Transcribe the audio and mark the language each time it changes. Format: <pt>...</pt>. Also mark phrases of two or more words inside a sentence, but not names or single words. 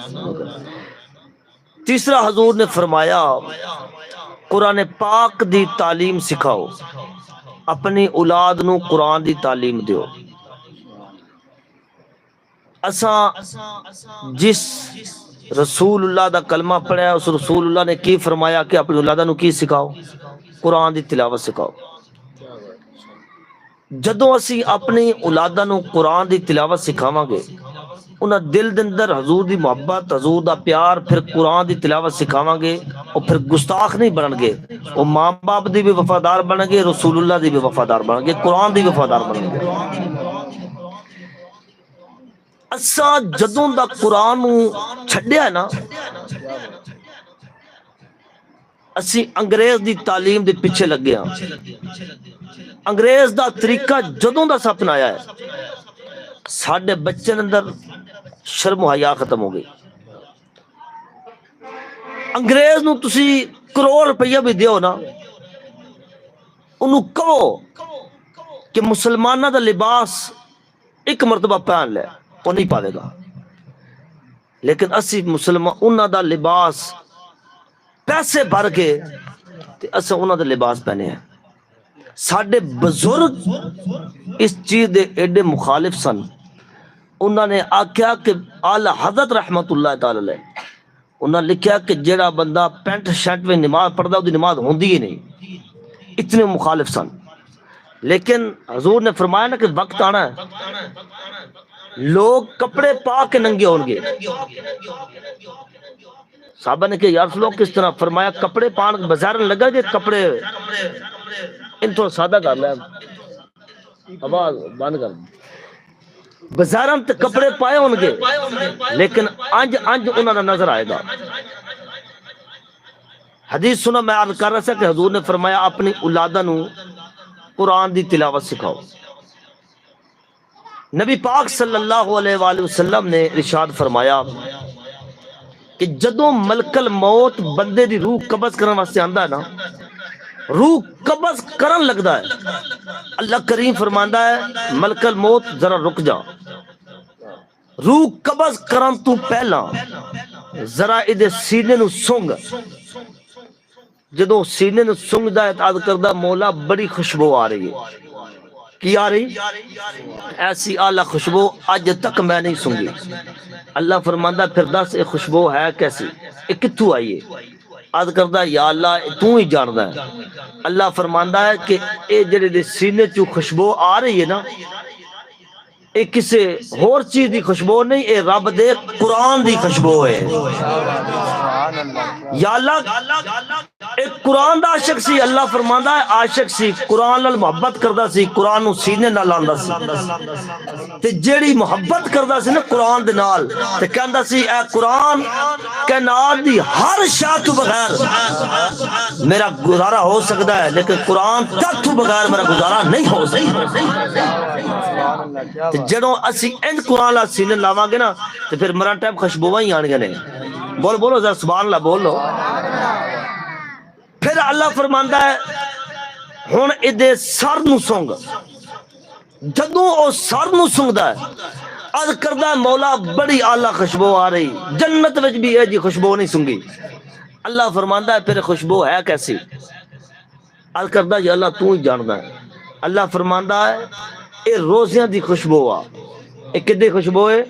<pa>تیسرا حضور نے فرمایا قرآن پاک دی تعلیم سکھاؤ، اپنی اولاد نو قرآن دی تعلیم دیو۔ اساں جس رسول اللہ دا کلمہ پڑھا ہے، اس رسول اللہ نے کی فرمایا کہ اپنی اولاداں نو کی سکھاؤ؟ قرآن دی تلاوت سکھاؤ۔ جدوں اسی اپنی اولاداں نو قرآن دی تلاوت سکھاواں گے، انہاں دل دے اندر حضور دی محبت، حضور دا پیار، پھر قرآن دی تلاوت سکھاواں گے، اور پھر گستاخ نہیں بنن گے، وہ ماں باپ دی بھی وفادار بنن گے، رسول اللہ دی بھی وفادار بنن گے، قرآن دی وفادار بنن گے۔ اساں جدوں دا قرآن نو چھڈیا ہے نا، اسی انگریز دی تعلیم دے پیچھے لگے ہاں۔ انگریز دا طریقہ جدوں دا اپنایا ہے، ساڈے بچے اندر شرم و حیا ختم ہو گئی۔ انگریز نو تسی کروڑ روپیہ بھی دیو نا، انہوں کہو کہ مسلمانہ دا لباس ایک مرتبہ پہن لے، وہ نہیں پاوے گا، لیکن اسی مسلمان انہاں دا لباس پیسے بھر کے تے اساں انہاں دا لباس پہنے ہیں۔ ساڈے بزرگ اس چیز دے ایڈے مخالف سن، انہوں نے آکھیا کہ اعلی حضرت</pa> <ar>رحمت اللہ تعالی علیہ،</ar> <pa>انہوں نے لکھیا کہ جیڑا بندہ پینٹ شرٹ میں نماز پڑھدا وہ دی نماز ہوندی ہی نہیں، اتنے مخالف سن۔ لیکن حضور نے فرمایا نا کہ وقت آنا ہے لوگ کپڑے پا کے ننگے ہون گے۔</pa> <ur>صحابہ نے کہ</ur> <ar>یا رسول اللہ</ar> <ur>کس طرح؟</ur> <pa>فرمایا کپڑے پان بازار میں لگا جے کپڑے ان تو سادہ کر لیں، آواز بند کر دیں، بازاراں تے کپڑے پائے ہون گے لیکن انج انج انہاں دا نظر آئے گا۔ حدیث سنا میں عرض کر رہا تھا کہ حضور نے فرمایا اپنی اولاداں نو قرآن دی تلاوت سکھاؤ۔ نبی پاک</pa> <ar>صلی اللہ علیہ وآلہ وسلم</ar> <pa>نے ارشاد فرمایا کہ جدوں ملک الموت بندے دی روح قبض کرن واسطے آندا ہے نا، روح قبض کرن لگدا ہے، اللہ کریم فرماندا ہے ملک الموت ذرا رک جا، روح قبض کرن تو پہلا ذرا ادے سینے نو سونگ۔ جدوں سینے نو سونگدا ہے تو کردا مولا بڑی خوشبو آ رہی ہے، کی آ رہی؟ ایسی اعلیٰ خوشبو آج تک میں نہیں سنگی۔ اللہ فرماندہ پھر دس یہ خوشبو ہے کیسی، یہ کتھوں آئی ہے؟ عرض کردہ</pa> <ar>یا اللہ</ar> <pa>تو ہی جاندا ہے۔ اللہ فرماندہ ہے کہ اے جڑے دے سینے چوں خوشبو آ رہی ہے نا، اے کسے اور چیز دی خوشبو نہیں، اے رب دے قرآن دی خوشبو ہے۔</pa> <ar>یا اللہ</ar> <pa>ایک قرآن دا عاشق سی، اللہ فرماندا ہے عاشق سی، قرآن نال محبت کردا سی، قرآن نو سینے نال لاندا سی، تے جیڑی محبت کردا سی نا قرآن دے نال تے کہندا سی اے قرآن کائنات دی ہر شے تو بغیر میرا گزارا ہو سکدا ہے، لیکن قرآن تو بغیر میرا گزارا نہیں ہو سکدا۔ تے جڑوں اسی ان قرآن نال سینے لاواں گے نا تے پھر مرن ٹائم خوشبوواں ہی آن گے نے۔ بولو ذرا</pa> <ar>سبحان اللہ</ar> <pa>بولو۔ پھر اللہ فرماندا ہے ہن ادے سر نو سونگ۔ جدوں او سر نو سونگدا ہے عرض کردا ہے مولا بڑی اعلیٰ خوشبو آ رہی، جنت وچ بھی یہ جی خوشبو نہیں سونگی۔ اللہ فرماندا ہے پھر خوشبو ہے کیسی؟ عرض کردا</pa> <ar>یا اللہ</ar> <pa>تو ہی جاندا ہے۔ اللہ فرماندا ہے اے روزیاں دی خوشبو آ۔ اے کدی خوشبو ہے؟</pa>